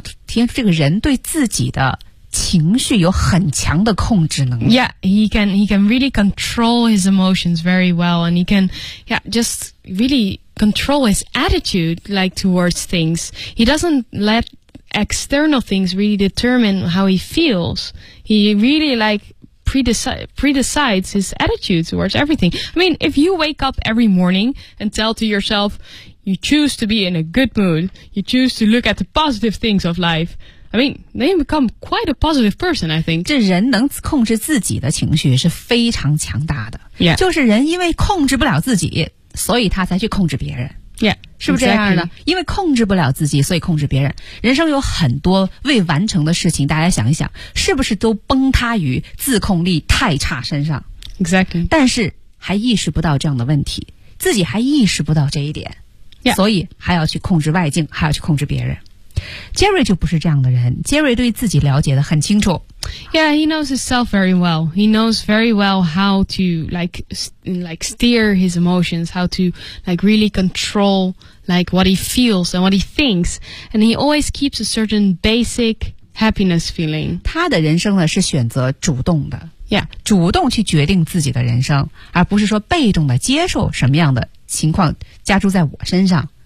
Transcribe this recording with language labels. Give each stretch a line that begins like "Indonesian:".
Chinese: 体现出这个人对自己的情绪有很强的控制能力。
English: Yeah, he can really control his emotions very well, and he can, yeah, just really control his attitude like towards things. He doesn't let external things really determine how he feels. He really like predecides his attitude towards everything. I mean, if you wake up every morning and tell to yourself, you choose to be in a good mood, you choose to look at the positive things of life. I mean, they become quite a positive person, I think.
Chinese: 这人能控制自己的情绪是非常强大的。
English: Yeah.
Chinese: 就是人因为控制不了自己，所以他才去控制别人。
English: Yeah.
Chinese: 是不是这样的？
English: Exactly.
Chinese: 因为控制不了自己，所以控制别人。人生有很多未完成的事情，大家想一想，是不是都崩塌于自控力太差身上？
English: Exactly.
Chinese: 但是还意识不到这样的问题，自己还意识不到这一点。
English: Yeah.
Chinese: 所以还要去控制外境，还要去控制别人。 Jerry 就不是这样的人。Jerry 对自己了解得很清楚。
English: Yeah, he knows himself very well. He knows very well how to like steer his emotions, how to like really control like what he feels and what he thinks. And he always keeps a certain basic happiness feeling.
Chinese: 他的人生呢是选择主动的。
English: Yeah,
Chinese: 主动去决定自己的人生，而不是说被动的接受什么样的情况加注在我身上。